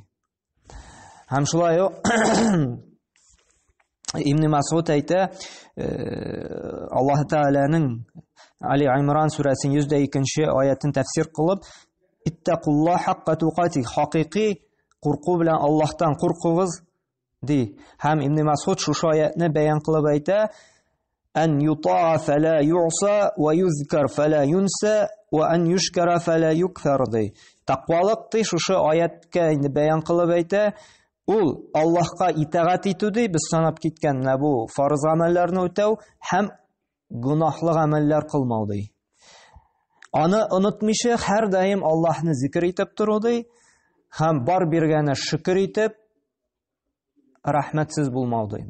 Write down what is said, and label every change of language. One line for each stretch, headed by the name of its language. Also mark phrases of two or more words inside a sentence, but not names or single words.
Tatar: Һәм шулай ук Ибн Мас'уд әйтә, Аллаһ Тәгаләнең Али Имран сүрәсенең 102-нче аятын тәфсир кылып,
Arabic: "اتقوا الله حق تقاته",
Tatar: хакыйкый курку белән Аллаһтан куркыгыз ди. Һәм Ибн Мас'уд шушы аятны бәян кылып әйтә:
Arabic: "أن يطاع فلا يعصى ويذكر فلا ينسى وأن يشكر فلا يكفر" ди.
Tatar: Тақвалык ди шушы аятка инде бәян кылып әйтә, ул Аллаһка итагать итү ди, без санап киткән менә бу фарыз гамәлләрне үтәү һәм гөнаһлы гамәлләр кылмау ди. Аны онытмыйча һәр даим Аллаһны зикр итеп тору ди, һәм бар биргәне шөкер итеп рәхмәтсез булмау ди.